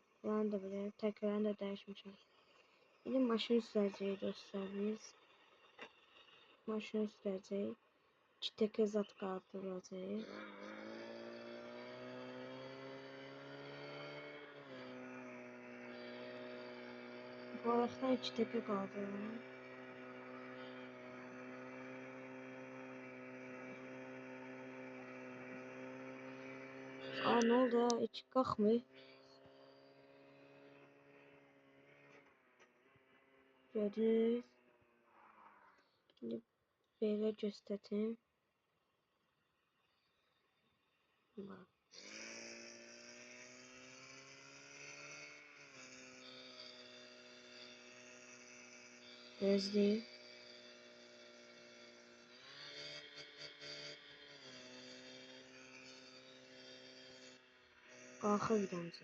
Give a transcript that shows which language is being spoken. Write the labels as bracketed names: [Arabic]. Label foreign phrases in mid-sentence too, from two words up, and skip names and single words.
[Azerbaijani] Buranı da belə, təklərini də dəyişmişəm. İndi maşın sürəcəyik dostlar biz. Maşın sürəcəyik. 2 təkə zat qaldıracağıq. Bu ayaqdan 2 təkə qaldırıram. [Turkish] Aa, ne oldu ya? Hiç kalkmıyor. Gördünüz. Şimdi böyle göstereyim. Bak. Gözleyeyim. [Azerbaijani] Qalxır bir dənəcə.